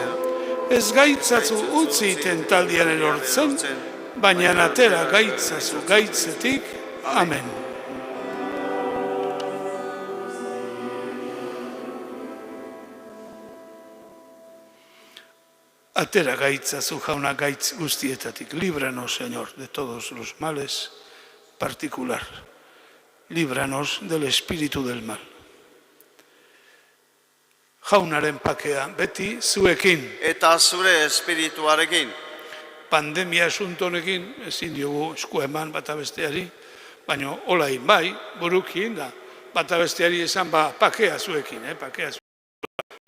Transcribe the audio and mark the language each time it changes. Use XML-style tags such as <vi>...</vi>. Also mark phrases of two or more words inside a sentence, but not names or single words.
<eu>Ez gaitzatzu utzi tentaldian erortzen, baina atera gaitzazu gaitzetik. Amen. Atera gaitzazu jauna gaitz guztietatik.</eu> <es>Líbranos, Señor, de todos los males, particular. Líbranos del espíritu del mal.</es> <eu>Jaunaren pakea beti zuekin. Eta zure espirituarekin. Pandemia asuntonekin ezin diogu esku eman bata besteari, baina olain bai, burukin da, bata besteari esan pakea zuekin, pakea zuekin.</eu>